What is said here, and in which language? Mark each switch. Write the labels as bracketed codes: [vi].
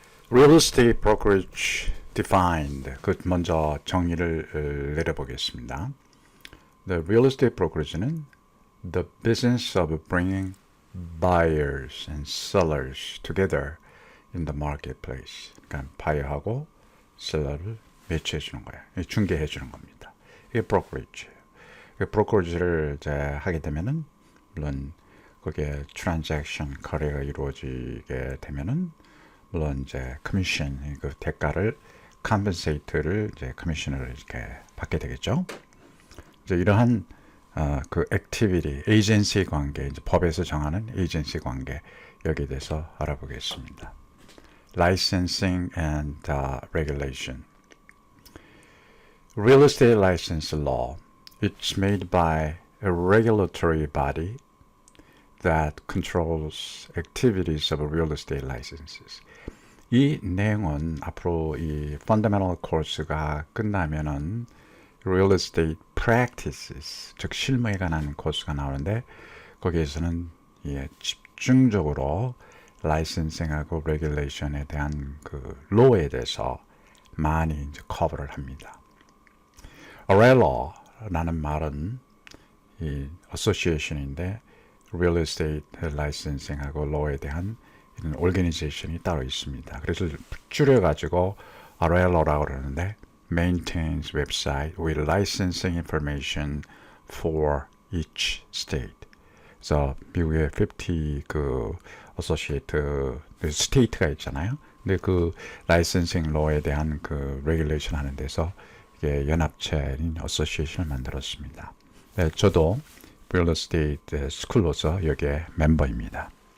[en] Real Estate Brokerage Defined. [ko] 그 먼저 정의를 내려보겠습니다. [en] The real estate brokerage는 the business of bringing buyers and sellers together in the marketplace. [ko] 그러니까 바이어하고 셀러를 매치해 주는 거예요. 중개해 주는 겁니다. 이게 브로커리지예요. 브로커리지를 이제 하게 되면은 물론 거기에 트랜잭션 거래가 이루어지게 되면은 물론 이제 커미션 그 대가를 컴pensate를 이제 커미션을 이렇게 받게 되겠죠. 이제 이러한 그 액티비티, 에이전시 관계, 이제 법에서 정하는 에이전시 관계 여기에 대해서 알아보겠습니다. [en] Licensing and regulation. Real estate license law. It's made by a regulatory body that controls activities of real estate licenses. [ko] 이 내용은 앞으로 이 fundamental 코र्스가 끝나면은 real estate practices, 즉 실무에 관한 코스가 나오는데 거기에서는 집중적으로 라이센싱하고 레귤레이션에 대한 그 로에 대해서 많이 이제 커버를 합니다. RL라는 말은 이 association인데 real estate licensing하고 law에 대한 이런 organization이 따로 있습니다. [en] 그래서 줄여가지고 RLO라고 그러는데 maintains website with licensing information for each state. [ko] 그래서 미국의 50 그 associate state가 있잖아요. 근데 그 licensing law에 대한 그 regulation 하는 데서 이게 연합체인 association을 만들었습니다. 네, 저도 real estate 스쿨로서 여기에 멤버입니다.